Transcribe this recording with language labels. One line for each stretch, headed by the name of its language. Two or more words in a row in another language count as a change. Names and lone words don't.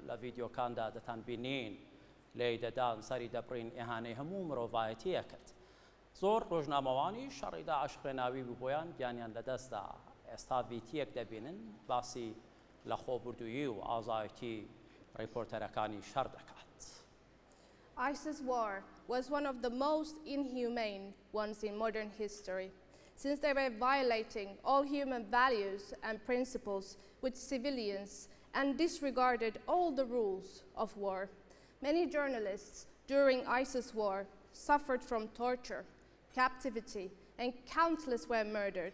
Central Kurdish: لە ڤیدیۆکاندا دەتان بینین لێی دەدان سەری دەبڕین ئێهانەی هەموو مرۆڤایەتیە کرد. زۆر ڕۆژنامەوانی شەڕی داعش خوێناوی بوو بۆیان گیانیان لەدەستدا. ئێستا ڤیتیەک دەبینن باسی لە خۆبردوویی و ئازایەتی ڕیپۆرتەرەکانی شەڕ دەکات.
English: ISIS war was one of the most inhumane ones in modern history, since they were violating all human values and principles with civilians and disregarded all the rules of war. Many journalists during ISIS war suffered from torture, captivity, and countless were murdered.